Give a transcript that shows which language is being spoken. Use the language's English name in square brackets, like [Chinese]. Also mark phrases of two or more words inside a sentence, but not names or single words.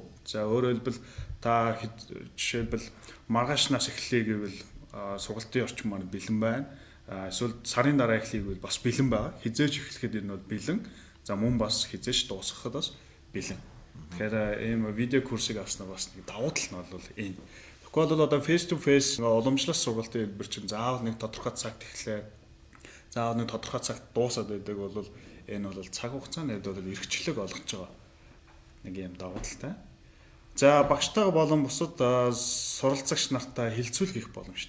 [Mongolian] За өөрөөр хэлбэл та жишээлбэл маргаашнаас эхлэе гэвэл сургалтын орчин маань бэлэн байна. Эсвэл сарын дараа эхлэе гэвэл бас бэлэн байгаа. Хизээж эхлэхэд энэ бол бэлэн. За мөн бас хизээж дуусгахад бас бэлэн. Тэгэхээр ийм видео курсыг авснаар бас нэг давуу тал нь бол энэ. Тэгэхгүй бол одоо [English] face to face [Mongolian] уламжлалт сургалтын хэлбэр чинь заавал нэг тодорхой цагт эхлэе. Заавал нэг тодорхой цагт дуусаад байдаг бол энэ бол цаг хугацаанд бол эрхчлэг олгож байгаа нэг юм давуу талтай. За багштайгаа болон бусад суралцагч нартай хилцүүлэх боломжтой.